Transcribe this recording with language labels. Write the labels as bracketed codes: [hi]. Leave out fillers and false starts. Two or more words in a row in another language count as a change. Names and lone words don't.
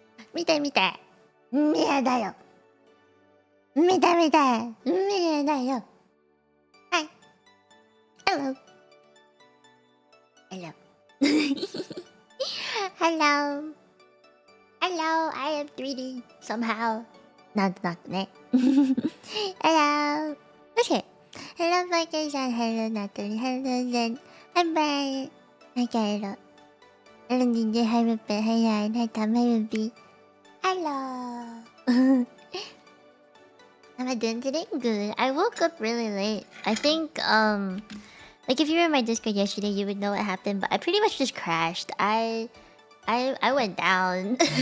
[ja] 見て見て。見えだよ。見て見て。見えだよ。はい。Hello. [en] Hello. Hello. Hello. I am 3D somehow. Notね。Hello. Okay. Hello, vacation. Hello, Natalie. Hello, Zen. Hi, Brian. Hi, Carlo. Hello, DJ. Hi, Ripper. Hi, Ryan. Hi, Tom. Hi, Ruby. Hello. How am I doing today? Good. I woke up really late. I think, like if you were in my Discord yesterday, you would know what happened. But I pretty much just crashed. I went down.